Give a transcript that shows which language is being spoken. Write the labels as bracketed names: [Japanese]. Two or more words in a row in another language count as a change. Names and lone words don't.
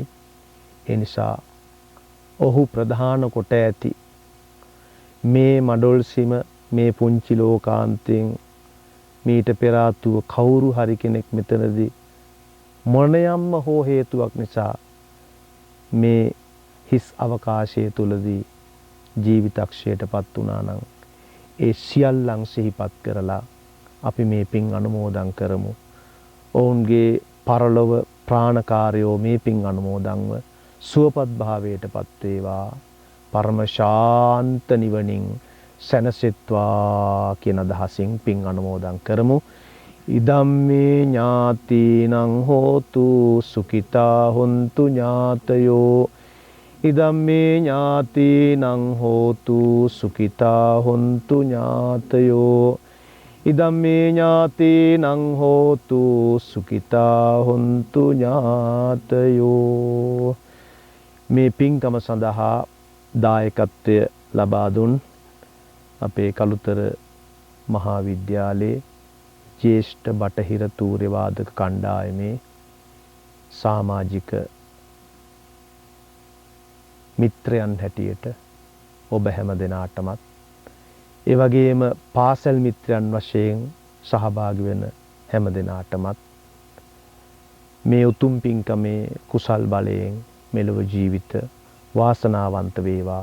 [Sinhala] ඒ නිසා ඔහු ප්‍රධාන කොට ඇති මේ මඩොල්සිම මේ පුංචි ලෝකාන්තයෙන් මීට පෙර ආතුව කවුරු හරි කෙනෙක් මෙතනදී මොනියම්ම හෝ හේතුවක් නිසා මේ හිස් අවකාශය තුලදී ජීවිතක්ෂයටපත් වුණා නම් ඒ සියල්ලන් සිහිපත් කරලා අපි මේ පින් අනුමෝදන් කරමු. ඔවුන්ගේ පරලොව ප්‍රාණකාරයෝ මේ පින් අනුමෝදන්ව සුවපත් භාවයටපත් වේවා. පරම ශාන්ත නිවනින් සැනසෙත්වා කියන අදහසින් පින් අනුමෝදන් කරමු. [Pali] ඉදම්මේ ඥාතිනං හෝතු සුඛිතා හොන්තු ඥාතයෝ. ඉදම්මේ ඥාතිනං හෝතු සුඛිතා හොන්තු ඥාතයෝ. ඉදම්මේ ඥාතිනං හෝතු සුඛිතා හොන්තු ඥාතයෝ. [Sinhala] මේ පින්කම සඳහා දායකත්වය ලබා දුන් අපේ කළුතර මහාවිද්‍යාලයේ ජ්‍යෙෂ්ඨ බටහිර තූර්යවාදක කණ්ඩායමේ සමාජික මිත්‍රයන් හැටියට ඔබ හැම දෙනාටමත් ඒ වගේම පාසල් මිත්‍රයන් වශයෙන් සහභාගී වෙන හැම දෙනාටමත් මේ උතුම් පින්කමේ කුසල් බලයෙන් මෙලොව ජීවිත වාසනාවන්ත වේවා.